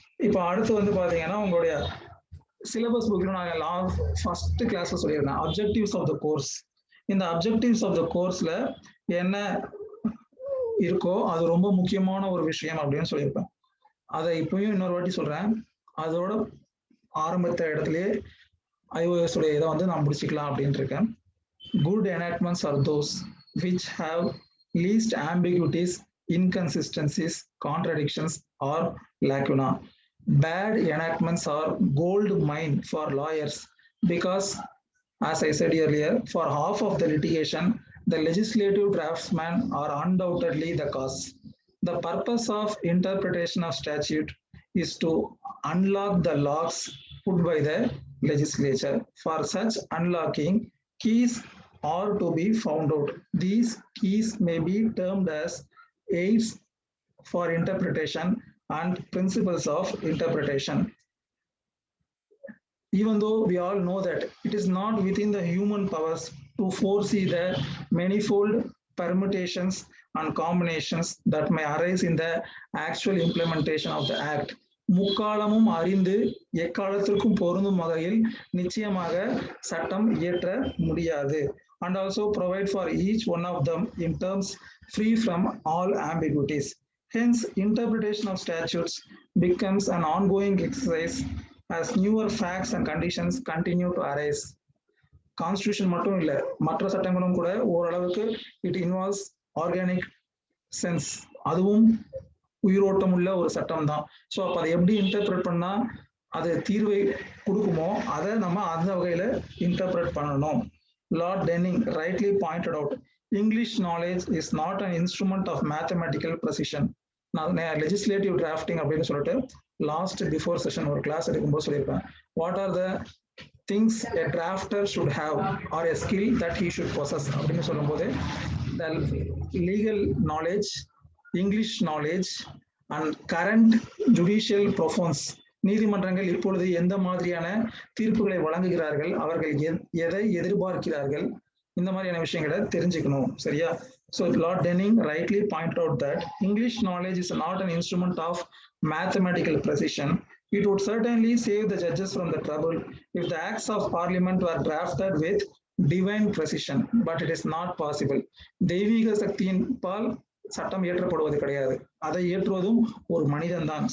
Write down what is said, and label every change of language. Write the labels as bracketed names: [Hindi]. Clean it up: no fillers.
[Tamil] இப்போ அடுத்து வந்து பாத்தீங்கன்னா உங்களுடைய சிலபஸ் புக்ல நான் ஃபர்ஸ்ட் கிளாஸ்ல சொல்லியிருந்தேன் [English] Objectives of the course. [Tamil] இந்த [English] objectives of the கோர்ஸ்ல [Tamil] என்ன இருக்கோ அது ரொம்ப முக்கியமான ஒரு விஷயம் அப்படின்னு சொல்லியிருப்பேன். அதை இப்பயும் இன்னொரு வாட்டி சொல்றேன். அதோட ஆரம்பித்த இடத்துலயே IOS உடைய இதை வந்து நான் முடிச்சுக்கலாம் அப்படின்னு இருக்கேன். [English] Good enactments are those which have least ambiguities, inconsistencies, contradictions or lacuna. Bad enactments are gold mine for lawyers because, as I said earlier, for half of the litigation, the legislative draftsmen are undoubtedly the cause. The purpose of interpretation of statute is to unlock the locks put by the legislature. For such unlocking, keys are to be found out. These keys may be termed as aids for interpretation and principles of interpretation. Even though we all know that it is not within the human powers to foresee the manifold permutations and combinations that may arise in the actual implementation of the act. [Tamil] முக்காலமும் அறிந்து எக்காலத்திற்கும் பொருந்தும் வகையில் நிச்சயமாக சட்டம் இயற்ற முடியாது. [English] And also provide for each one of them in terms free from all ambiguities. Hence, interpretation of statutes becomes an ongoing exercise as newer facts and conditions continue to arise. [Tamil] Constitution மட்டும் இல்லை, மற்ற சட்டங்களும் கூட ஓரளவுக்கு [English] it involves organic sense, [Tamil] அதுவும் உயிரோட்டம் உள்ள ஒரு சட்டம் தான். ஸோ அப்போ அதை எப்படி இன்டர்பிரட் பண்ணா அது தீர்வை கொடுக்குமோ அதை நம்ம அந்த வகையில இன்டர்பிரட் பண்ணணும். [English] Lord Denning rightly pointed out, English knowledge is not an instrument of mathematical precision. [Tamil] நான் லெஜிஸ்லேட்டிவ் டிராஃப்டிங் அப்படின்னு சொல்லிட்டு [English] last before session [Tamil] ஒரு கிளாஸ் எடுக்கும்போது சொல்லியிருப்பேன். [English] what are the things a drafter should have or a skill that he should possess [Tamil] அப்படின்னு சொல்லும்போது [English] the legal knowledge, English knowledge and current judicial profounds, [Tamil] நீதிமன்றங்கள் இப்பொழுது எந்த மாதிரியான தீர்ப்புகளை வழங்குகிறார்கள், அவர்கள் எதை எதிர்பார்க்கிறார்கள், இந்த மாதிரியான விஷயங்களை தெரிஞ்சுக்கணும். சரியா? [English] So Lord Denning rightly pointed out that English knowledge is not an instrument of mathematical precision. It would certainly save the judges from the trouble if the acts of parliament were drafted with divine precision, but it is not possible. [Tamil] தெய்வீக சக்தியின் பால் சட்டம் இயற்றப்படுவது கிடையாது, அதை இயற்றுவதும் ஒரு மனிதன் தான்.